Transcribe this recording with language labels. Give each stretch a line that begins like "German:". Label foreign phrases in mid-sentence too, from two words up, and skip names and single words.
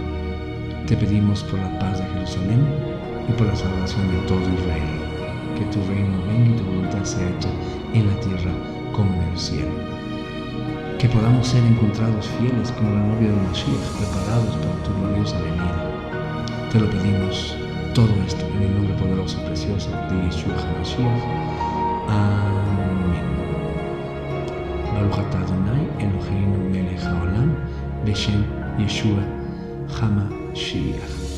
Spanish: Te pedimos por la paz de Jerusalén y por la salvación de todo Israel, que tu reino venga y tu voluntad sea hecha en la tierra como en el cielo. Que podamos ser encontrados fieles como la novia de Mashiach, preparados para tu gloriosa venida. Te lo pedimos todo esto en el nombre poderoso y precioso de Yeshua HaMashiach. Amén.
Hebrew: ברוך אתה אדוני אלוהינו מלך העולם, בשם ישוע המשיח.